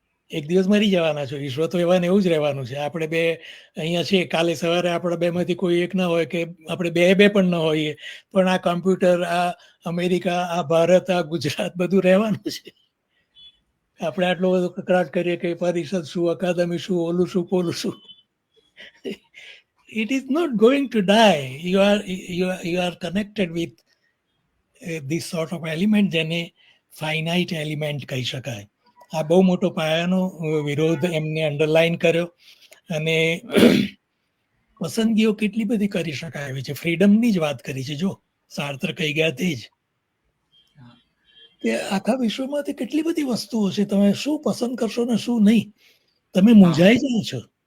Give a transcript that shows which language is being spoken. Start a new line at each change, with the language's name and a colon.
Gujarati: એક દિવસ મરી જવાના છો. વિશ્વ તો એવા ને એવું જ રહેવાનું છે. આપણે બે અહીંયા છીએ, કાલે સવારે આપણા બેમાંથી કોઈ એક ના હોય, કે આપણે બે પણ ન હોઈએ, પણ આ કમ્પ્યુટર, આ અમેરિકા, આ ભારત, આ ગુજરાત, બધું રહેવાનું છે. આપણે આટલો બધો કકડાટ કરીએ કે પરિષદ શું, અકાદમી શું, ઓલું શું, પોલું શું.
English: It is not going to die. You are connected with this sort of element,
Gujarati: જેને ફાઇનાઇટ એલિમેન્ટ કહી શકાય. આ બહુ મોટો પાયાનો વિરોધ એમને અંડરલાઈન કર્યો. અને પસંદગીઓ કેટલી બધી કરી શકાય એવી છે. ફ્રીડમની જ વાત કરી છે. જો સાર્ત્ર કહી ગયા તે જ, કે આખા વિશ્વમાંથી કેટલી બધી વસ્તુઓ છે, તમે શું પસંદ કરશો ને શું નહીં, તમે મૂંઝાઈ જાઓ છો.